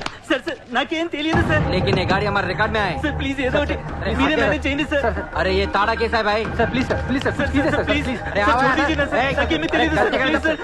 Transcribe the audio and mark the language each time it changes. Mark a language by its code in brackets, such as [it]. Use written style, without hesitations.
[te] Sir sir नाकेम తెలియదు sir, [hi] लेकिन ये गाड़ी हमारे रिकॉर्ड में है [te] सर प्लीज ఏదో ఒకటి మీరే మేనేజ్ చేయండి सर. [hi] अरे ये ताड़ा केस है भाई. Sir please sir, please sir, please sir, please. अरे आओ छोड़ दीजिए ना सर, [te] नाकेम తెలియదు [hi] सर, प्लीज सर,